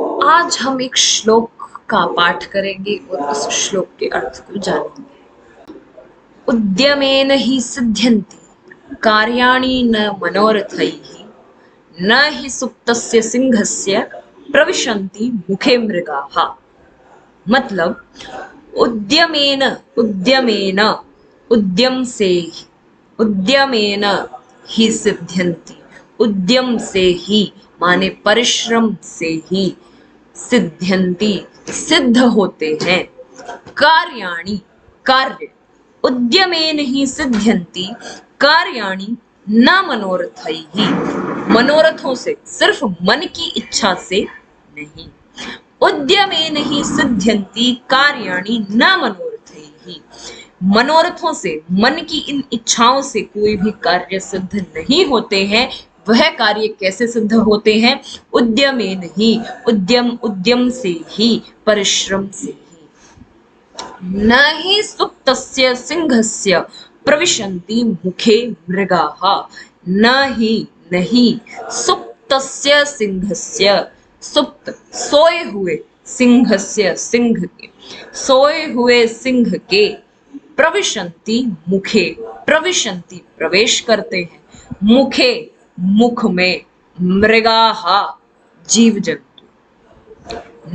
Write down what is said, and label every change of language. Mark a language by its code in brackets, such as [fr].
[hi] आज हम एक श्लोक का पाठ करेंगे और उस श्लोक के अर्थ को जानेंगे। [sa] उद्यमेन हि सिद्ध्यन्ति कार्याणि न मनोरथैः न हि सुप्तस्य सिंहस्य प्रविशन्ति मुखे मृगाः। [hi] मतलब उद्यमेन उद्यमेन उद्यम से उद्यमेन ही सिद्ध्यन्ति, उद्यम से ही माने परिश्रम से ही सिद्ध्यन्ति सिद्ध होते हैं। कार्याणि कार्य [sa] उद्यमेन ही सिद्ध्यन्ति कार्याणि न मनोरथैः [hi] मनोरथों से सिर्फ मन की इच्छा से नहीं। [sa] उद्यमेन ही सिद्ध्यन्ति कार्याणि न मनोरथैः [hi] मनोरथों से मन की इन इच्छाओं से कोई भी कार्य सिद्ध नहीं होते हैं। वह कार्य कैसे सिद्ध होते हैं? [sa] उद्यमेन ही [hi] उद्यम से ही परिश्रम से ही। [sa] न हि सुप्तस्य सिंहस्य प्रविशन्ति मुखे मृगाः। न ही [hi] नहीं [sa] सुप्तस्य सिंहस्य [hi] सुप्त सोए हुए सिंहस्य सिंह के सोए हुए सिंह के [sa] प्रविशन्ति मुखे [hi] प्रविशन्ति प्रवेश करते हैं मुखे मुख में मृगाः जीव जंतु।